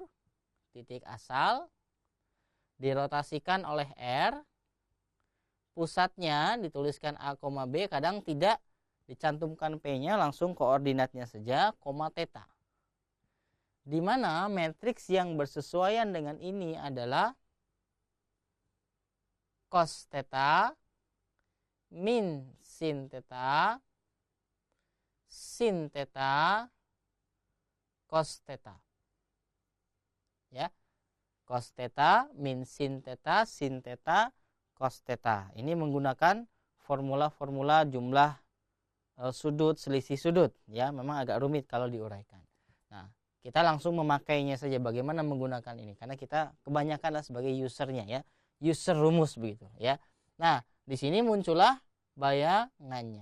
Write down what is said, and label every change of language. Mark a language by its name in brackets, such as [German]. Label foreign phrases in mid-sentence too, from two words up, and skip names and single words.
[Indonesian] Titik asal dirotasikan oleh R. Pusatnya dituliskan A, B, kadang tidak Dicantumkan P-nya, langsung koordinatnya saja, koma theta. Di mana matriks yang bersesuaian dengan ini adalah cos theta min sin theta, sin theta, cos theta. Ya. Cos theta min sin theta, sin theta, cos theta. Ini menggunakan formula-formula jumlah sudut, selisih sudut, ya. Memang agak rumit kalau diuraikan. Nah, kita langsung memakainya saja bagaimana menggunakan ini, karena kita kebanyakan sebagai usernya, ya. User rumus begitu, ya. Nah, di sini muncullah bayangannya.